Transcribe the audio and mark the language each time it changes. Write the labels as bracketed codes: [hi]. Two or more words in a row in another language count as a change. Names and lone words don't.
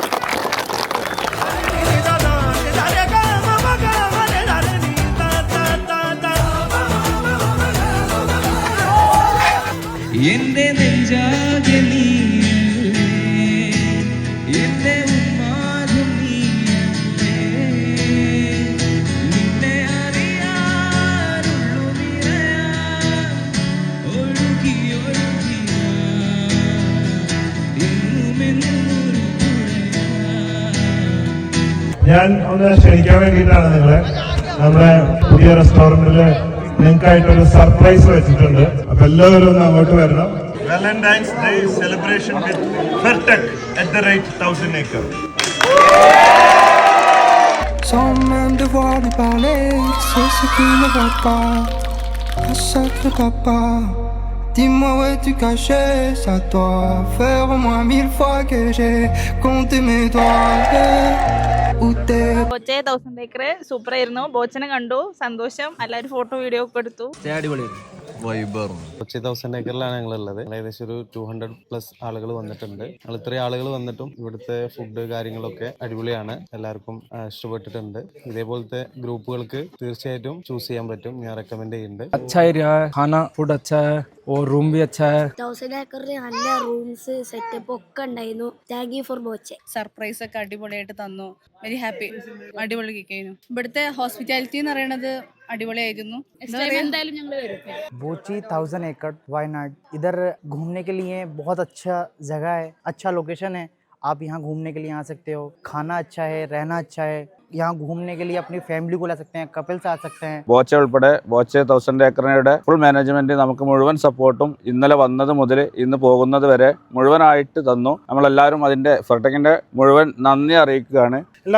[ml] എന്റെ നെഞ്ചാകെ നീയല്ലേ, എന്റെ ഉന്മാദം നീയല്ലേ, നിന്നെ അറിയാനുള്ളു നിറയാൻ ഒഴുകി ഒഴുകി എന്നുമെന്നും ഒരു ഞാൻ ഒന്ന് ക്ഷണിക്കാൻ വേണ്ടിയിട്ടാണ് നിങ്ങളെ. നമ്മുടെ പുതിയ റെസ്റ്റോറന്റില് നിങ്ങൾക്കായിട്ടൊരു സർപ്രൈസ് വെച്ചിട്ടുണ്ട്. അപ്പൊ എല്ലാവരും ഒന്ന് അങ്ങോട്ട് വരണം. [en] Valentine's Day celebration with [ml] ഫെർടെക് @1000 acres. [fr] Sans même devoir lui parler, c'est ce qui ne va pas. Un sacré papa, dis-moi où es-tu caché? Ça doit faire au moins 1000 fois que j'ai compté mes doigts. [ml] ബോച്ചെ 1000 ഏക്കർ സൂപ്പർ ആയിരുന്നു. ബോച്ചനെ കണ്ടു, സന്തോഷം. എല്ലാവരും [en] photo video [ml] ഒക്കെ എടുത്തു. കൊച്ചി 1000 ഏക്കറിലാണ് ഞങ്ങളുള്ളത്. ഏകദേശം ഒരു 200+ ആളുകൾ വന്നിട്ടുണ്ട്. ഞങ്ങൾ ഇത്രയും ആളുകൾ വന്നിട്ടും ഇവിടുത്തെ ഫുഡ് കാര്യങ്ങളൊക്കെ അടിപൊളിയാണ്. എല്ലാവർക്കും ഇഷ്ടപ്പെട്ടിട്ടുണ്ട്. ഇതേപോലത്തെ ഗ്രൂപ്പുകൾക്ക് തീർച്ചയായിട്ടും ചൂസ് ചെയ്യാൻ പറ്റും. ഞാൻ റെക്കമെൻഡ് ചെയ്യുന്നുണ്ട്. [hi] अच्छा एरिया है, खाना फूड अच्छा है और रूम भी अच्छा है. [ml] 1000 ഏക്കറിൽ നല്ല [en] rooms setup [ml] ഒക്കെ ഉണ്ടായിരുന്നു. [en] Thank you for Boche. [ml] സർപ്രൈസ് ഒക്കെ അടിപൊളിയായിട്ട് തന്നു. [en] very happy. [ml] അടിപൊളി കേൾക്കുന്നു. ഇവിടുത്തെ ഹോസ്പിറ്റാലിറ്റി എന്ന് പറയുന്നത് അടിപൊളിയായിരുന്നു. എന്തായാലും ഞങ്ങൾ വരും. [hi] बोची 1000 एकड़ वायनाड, इधर घूमने के लिए बहुत अच्छा जगह है, अच्छा लोकेशन है. आप यहाँ घूमने के लिए आ सकते हो. खाना अच्छा है, रहना अच्छा है. यहाँ घूमने के लिए अपनी फैमिली को ला सकते हैं, कपल्स आ सकते हैं. [ml] ബോച്ച ഉൾപ്പെടെ ബോച്ച 1000 ഏക്കറിന്റെ [en] full management [ml] നമുക്ക് മുഴുവൻ സപ്പോർട്ടും ഇന്നലെ വന്നത് മുതൽ ഇന്ന് പോകുന്നത് വരെ മുഴുവനായിട്ട് തന്നു. നമ്മളെല്ലാവരും അതിന്റെ ഫെർടെക്കിന്റെ മുഴുവൻ നന്ദി അറിയിക്കുകയാണ്.